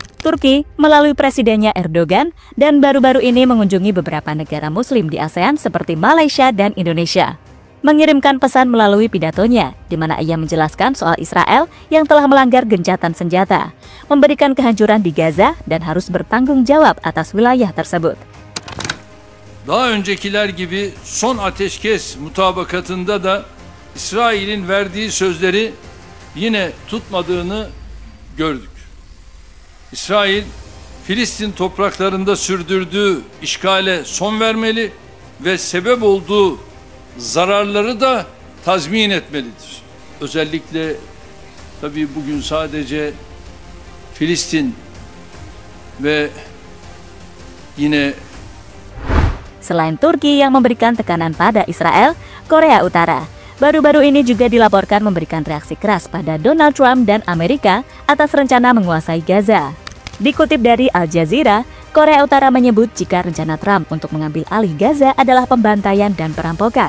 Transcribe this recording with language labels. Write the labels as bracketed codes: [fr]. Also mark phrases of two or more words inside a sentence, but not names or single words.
[id] Turki melalui presidennya Erdogan dan baru-baru ini mengunjungi beberapa negara muslim di ASEAN seperti Malaysia dan Indonesia. Mengirimkan pesan melalui pidatonya, di mana ia menjelaskan soal Israel yang telah melanggar gencatan senjata, memberikan kehancuran di Gaza dan harus bertanggung jawab atas wilayah tersebut. [tr] Daha öncekiler gibi son ateşkes mutabakatında da İsrail'in verdiği sözleri yine tutmadığını gördük. İsrail, Filistin topraklarında sürdürdüğü işgale son vermeli ve sebep olduğu zararları da tazmin etmelidir. Özellikle tabii bugün sadece Filistin ve yine [id] Selain Turki yang memberikan tekanan pada Israel, Korea Utara baru-baru ini juga dilaporkan memberikan reaksi keras pada Donald Trump dan Amerika atas rencana menguasai Gaza. Dikutip dari Al Jazeera, Korea Utara menyebut jika rencana Trump untuk mengambil alih Gaza adalah pembantaian dan perampokan.